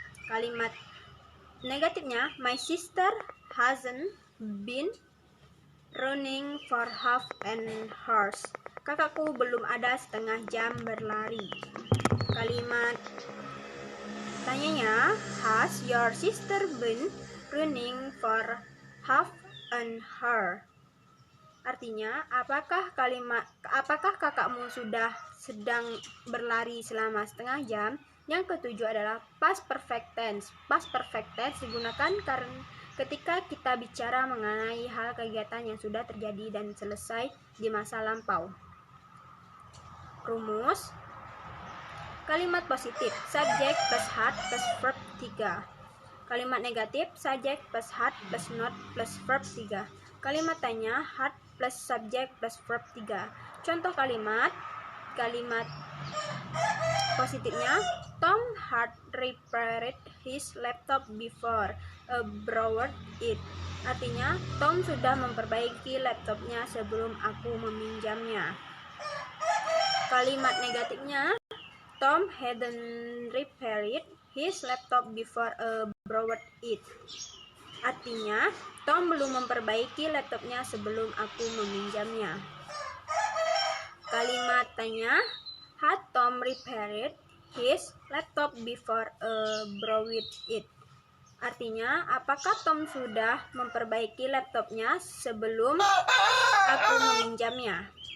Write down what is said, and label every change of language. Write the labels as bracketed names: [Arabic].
[Indonesian] Kalimat negatifnya [English] my sister hasn't been running for half an hour. [Indonesian] Kakakku belum ada setengah jam berlari. Kalimat tanyanya [English] has your sister been running for half an hour? [Indonesian] Artinya, apakah kakakmu sudah sedang berlari selama setengah jam? Yang ketujuh adalah past perfect tense. Past perfect tense digunakan ketika kita bicara mengenai hal kegiatan yang sudah terjadi dan selesai di masa lampau. Rumus, kalimat positif subject plus had plus verb 3. Kalimat negatif subject plus had plus not plus verb 3. Kalimat tanya had plus subject plus verb 3. Contoh kalimat positifnya [English] Tom had repaired his laptop before borrowed it. [Indonesian] Artinya Tom sudah memperbaiki laptopnya sebelum aku meminjamnya. Kalimat negatifnya [English] Tom hadn't repaired his laptop before borrowed it. [Indonesian] Artinya Tom belum memperbaiki laptopnya sebelum aku meminjamnya. Kalimat tanya [English] had Tom repaired his laptop before borrowed it? [Indonesian] Artinya, apakah Tom sudah memperbaiki laptopnya sebelum aku meminjamnya?